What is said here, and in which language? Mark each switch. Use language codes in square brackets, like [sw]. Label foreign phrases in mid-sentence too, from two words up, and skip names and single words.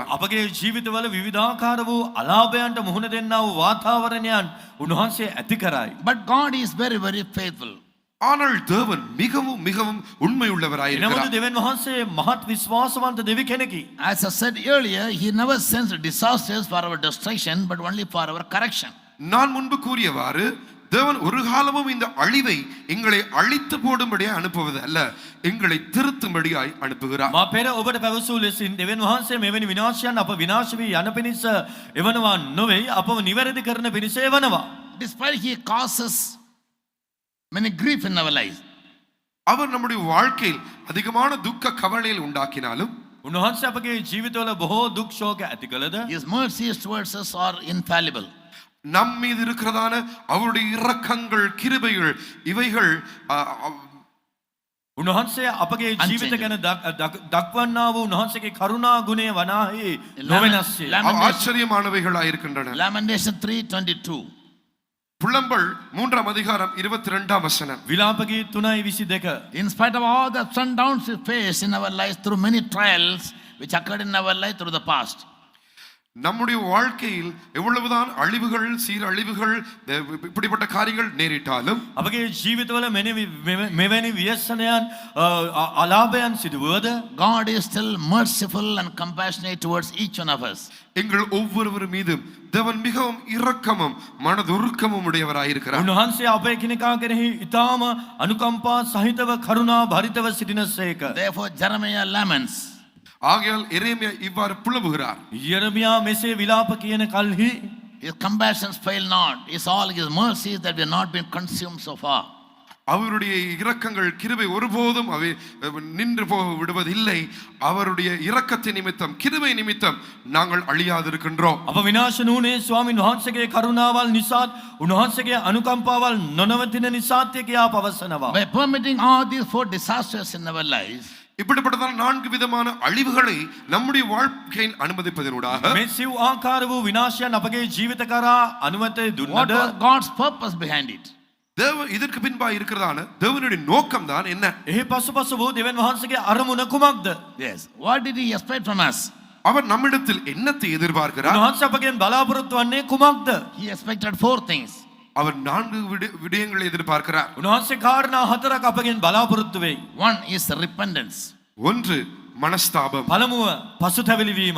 [si] අපගේ ජීවිතවල විවිධාකාර වූ අලාභයන්ට මුහුණ දෙන්නා වූ වාතාවරණයන් උන්වහන්සේ ඇති කරයි. [en] But God is very, very faithful. [ta] ஆனால் தேவன் மிகவும் மிகவும் உண்மை உள்ளவராய் [si] එනමුදු [ta] இருக்கிறார். [si] දෙවියන් වහන්සේ මහත් විශ්වාසවන්ත දෙවි කෙනෙකි. [en] As I said earlier, He never sends disasters for our destruction, but only for our correction. [ta] நான் முன்பு கூறியவாறு தேவன் ஒரு காலமும் இந்த அழிவை எங்களை அழித்து போடும்படியாய் அனுப்புவது அல்ல, எங்களை திருத்தும்படியாய் அனுப்புகிறார். [si] මා පෙර ඔබට පැවසූ ලෙසින් දෙවියන් වහන්සේ මෙවැනි විනාශයන් අප විනාශ වී යන පිණිස එවනවා නොවේ, අපව නිවැරදි කරන පිණිස එවනවා. [en] Despite He causes many grief in our lives. [ta] அவர் நம்முடைய வாழ்க்கையில் அதிகமான துக்க கவலையில் உண்டாக்கினாலும் [si] උන්වහන්සේ අපගේ ජීවිතවල බොහෝ දුක් ශෝක ඇති කළද [en] His mercies towards us are infallible. [ta] நம் மீது இருக்கிறதான அவருடைய இரக்கங்கள் கிருபைகள் இவைகள் [si] උන්වහන්සේ අපගේ ජීවිත ගැන දක්වන්නා වූ උන්වහන්සේගේ කරුණා ගුණය වනාහි නොවෙනස්ය. [ta] ஆச்சரியமானவைகளாய் இருக்கின்றன. [en] Lamentation 3:22. [ta] புலம்பல் 3ஆம் அதிகாரம் 22ஆம் வசனம். [si] විලාප ගීත 3:22. [en] In spite of all the ups and downs we face in our lives through many trials which occurred in our life through the past. [ta] நம்முடைய வாழ்க்கையில் எவ்வளவுதான் அழிவுகள் சீரழிவுகள் இப்படிப்பட்ட காரியங்கள் நேரிட்டாலும் [si] අපගේ ජීවිතවල මෙවැනි ව්‍යසනයන් අලාභයන් සිදුවද [en] God is still merciful and compassionate towards each one of us. [ta] எங்கள் ஒவ்வொருவர் மீதும் தேவன் மிகவும் இரக்கமும் மனதுருக்கமும் உடையவராய் இருக்கிறார். [si] උන්වහන්සේ අපේ කෙනෙකා කෙරෙහි ඊටාම අනුකම්පා සහිතව කරුණා භරිතව සිටිනසේක. [en] Therefore Jeremiah laments. [ta] ஆகையால் எரேமியா இவ்வாறு புலம்புகிறார். [si] යෙරමියා මෙසේ විලාප කියන කල්හි [en] His compassions fail not. It's all His mercies that we have not been consumed so far. [ta] அவருடைய இரக்கங்கள் கிருபை ஒருபோதும் அவை நின்று போக விடுவதில்லை. அவருடைய இரக்கத்தின் நிமித்தம் கிருபை நிமித்தம் நாங்கள் அழியாதிருக்கின்றோம். [si] අප විනාශ නුනේ ස්වාමින් වහන්සේගේ කරුණාවල් නිසාත් උන්වහන්සේගේ අනුකම්පාවල් නොනවතින නිසාත් කියා පවසනවා. [en] By permitting all these 4 disasters in our lives, [ta] இப்படிப்பட்டதான 4 விதமான அழிவுகளை நம்முடைய வாழ்க்கையில் அனுமதிப்பதனூடாக [si] මේ සිව් ආකාර වූ විනාශයන් අපගේ ජීවිත කරා අනුමැතිය [en] what [si] දුන්නද [en] was God's purpose behind it? [ta] இதற்கு பின்பாக இருக்கிறதான தேவனுடைய நோக்கம் தான் என்ன? [si] එහි පසුපස වූ දෙවියන් වහන්සේගේ අරමුණ කුමක්ද? [en] Yes. What did He expect from us? [ta] அவர் நம்மிடத்தில் என்னத்தை எதிர்பார்க்கிறார்? [si] උන්වහන්සේ අපගෙන් බලාපොරොත්තු වන්නේ කුමක්ද? [en] He expected 4 things. [ta] அவர் 4 விடயங்களை எதிர்பார்க்கிறார். [si] උන්වහන්සේ කාරණා 4ක් අපගෙන් බලාපොරොත්තු වෙයි. [en] One is repentance. [ta] 1 மனஸ்தாபம். [si] පළමුව පසුතැවිලි වීම.